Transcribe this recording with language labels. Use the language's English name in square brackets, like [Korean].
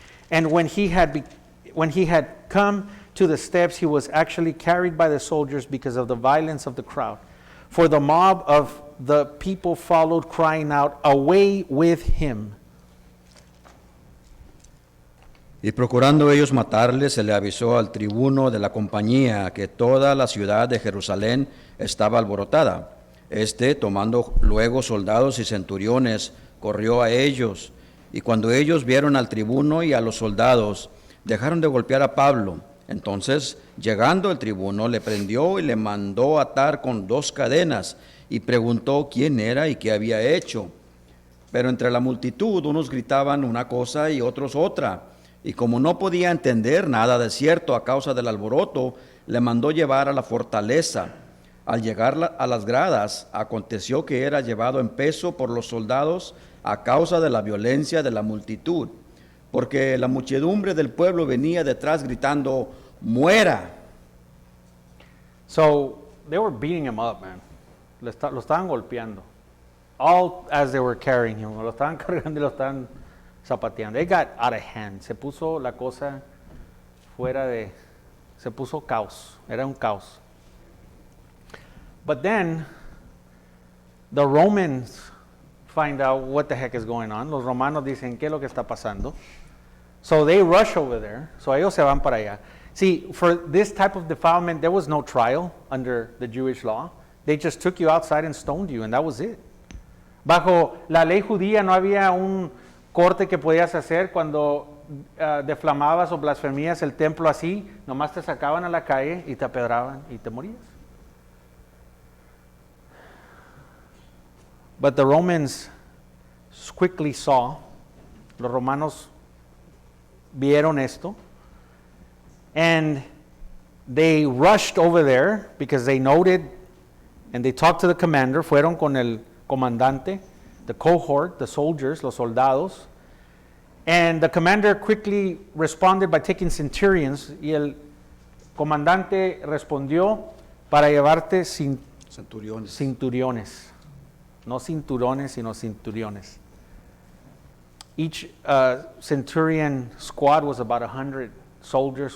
[English] And when he had come to the steps, he was actually carried by the soldiers because of the violence of the crowd. For the mob of the people followed, crying out, "Away with him!" [Spanish] Y procurando ellos matarle, se le avisó al tribuno de la compañía que toda la ciudad de Jerusalén estaba alborotada. Tomando luego soldados y centuriones, corrió a ellos, y cuando ellos vieron al tribuno y a los soldados, dejaron de golpear a Pablo. Entonces, llegando el tribuno, le prendió y le mandó atar con 2 cadenas, y preguntó quién era y qué había hecho. Pero entre la multitud unos gritaban una cosa y otros otra, y como no podía entender nada de cierto a causa del alboroto, le mandó llevar a la fortaleza. Al llegar a las gradas, aconteció que era llevado en peso por los soldados a causa de la violencia de la multitud, porque la muchedumbre del pueblo venía detrás gritando, "¡Muera!" [English] So they were beating him up, man. [Spanish] Lo estaban golpeando. [English] All as they were carrying him. [Spanish] Lo estaban cargando y lo estaban zapateando. [English] They got out of hand. [Spanish] Se puso la cosa se puso caos. Era un caos. [English] But then the Romans find out what the heck is going on. [Spanish] Los romanos dicen, ¿qué es lo que está pasando? [English] So they rush over there. [Spanish] So ellos se van para allá. [English] See, for this type of defilement, there was no trial under the Jewish law. They just took you outside and stoned you, and that was it. [Spanish] Bajo la ley judía no había un corte que podías hacer cuando deflamabas o blasfemías el templo así. Nomás te sacaban a la calle y te apedraban y te morías. [English] But the Romans quickly saw, [Spanish] los romanos vieron esto, [English] and they rushed over there because they noted, and they talked to the commander, [Spanish] fueron con el comandante, [English] the cohort, the soldiers, [Spanish] los soldados, [English] and the commander quickly responded by taking centurions, [Spanish] y el comandante respondió para llevarte cinturiones. No cinturones, sino cinturiones. [English] Each centurion squad was about 100 soldiers.